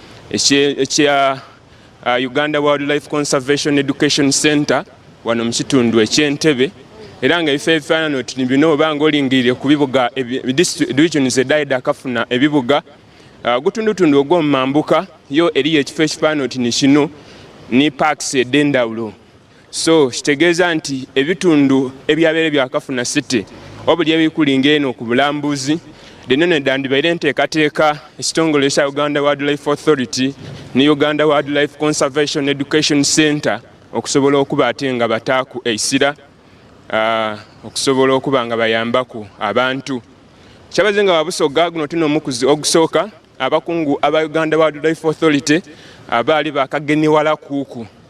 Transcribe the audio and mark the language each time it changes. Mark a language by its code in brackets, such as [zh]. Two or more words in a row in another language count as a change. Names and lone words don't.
[xog] ekya Uganda Wildlife Conservation Education Center wano mu kitundu eky'Entebe era nga ebifo ebifaanana oti bino obanga olingirire ku bibuga regions edaida akafuna ebibuga gutundutundu ogw'omu Mambuka yo eriyo ekifo ekifaanana oti ni kino ni parks ed'enjawulo. So kitegeeza nti ebitundu ebyabeere byakafuna city obuli ebikulinga eno ku bulambuzi denene dandibaire enteekateeka ekitongole kya Uganda Wildlife Authority ne Uganda Wildlife Conservation Education Center okusobola okuba ate nga bataaku eisira okusobola okuba nga bayambaku abantu. Kyabazinga wa Busoga guno tino omukuzi ogusooka abakungu aba Uganda Wildlife Authority abaali bakagenewala kuuku